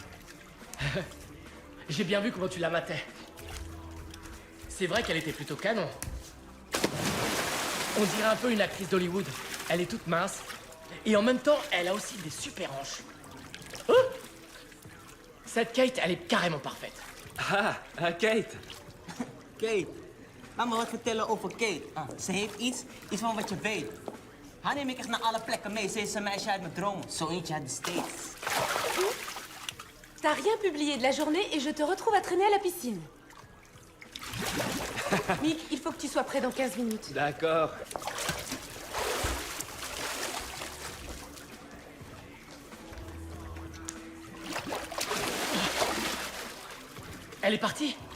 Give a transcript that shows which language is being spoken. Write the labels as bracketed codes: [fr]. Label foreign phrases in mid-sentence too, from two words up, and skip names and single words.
[fr] J'ai bien vu comment tu la matais. C'est vrai qu'elle était plutôt canon. On dirait un peu une actrice d'Hollywood. Elle est toute mince. Et en même temps, elle a aussi des super hanches. Oh! Cette Kate, elle est carrément parfaite. Ah, Kate. [nl] Kate, laat me wat vertellen over Kate. Ze heeft iets van wat je weet. Haar neem ik echt naar alle plekken mee. Ze is een meisje uit mijn dromen. Zo eentje uit de States. [fr] T'as rien publié de la journée et je te retrouve à traîner à la piscine. Mick, il faut que tu sois prêt dans 15 minutes. D'accord. Elle est partie.